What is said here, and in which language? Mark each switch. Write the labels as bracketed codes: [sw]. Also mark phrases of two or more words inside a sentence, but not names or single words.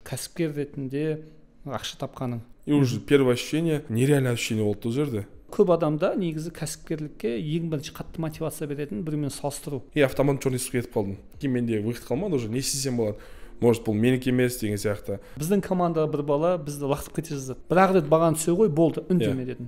[kk] кәсіпкер ретінде ақша тапқаның. [ru] И уже первое ощущение, нереальное ощущение [kk] болды ол жерде. Көп адамда негізі кәсіпкерлікке ең бірінші қатты мотивация беретін бірімен салыстыру. [ru] И автомат черный [kk] списокқа кетіп қалдым. Кейін менде выход қалмады уже, не істесем болады. Может, бұл менікі емес деген сияқты. Біздің командаға бір бала бізді лақтырып кете жаздады. Бір-ақ рет бағаны түсе ғой, болды, үндеме дедім.